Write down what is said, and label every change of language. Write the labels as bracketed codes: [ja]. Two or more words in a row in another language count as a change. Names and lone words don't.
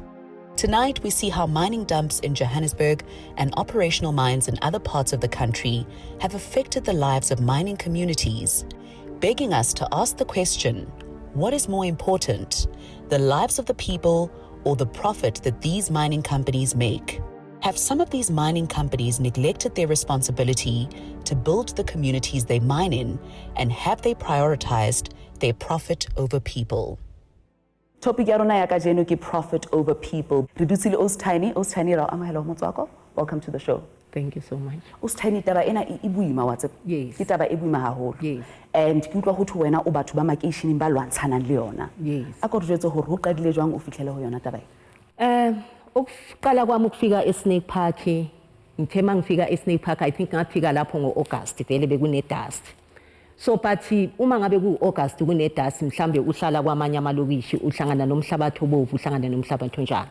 [en] Tonight, we see how mining dumps in Johannesburg and operational mines in other parts of the country have affected the lives of mining communities, begging us to ask the question, what is more important, the lives of the people or the profit that these mining companies make? Have some of these mining companies neglected their responsibility to build the communities they mine in, and have they prioritized their profit over people? [st] Topic ya rona ya kajeno ke [en] profit over people. [st] Re dutse le Ostini ra amohela ho Motswako. [en] Welcome to the show. Thank you so much. [st] Ostini taba ena e buima wa tseba. [en] Yes. [st] Ke taba e buima haholo. [en] Yes. [st] And ke utlwa ho thwe wena o batho ba makeisheneng ba lwantshanang le yona. [en] Yes. [st] A ko re jwetse hore ho qadile jwang o fihlele ho yona taba [zu] Ukuqala kwami ukufika eSnake Park, ngithe mangifika eSnake Park, [en] I think [zu] ngafika lapho ngo-August vele bekune dust. [en] So but [zu] uma ngabe ku-August kune dust, mhlambe uhlala kwamanye amalokishi uhlangana nomhlabathi obovu, uhlangana nomhlabathi onjani.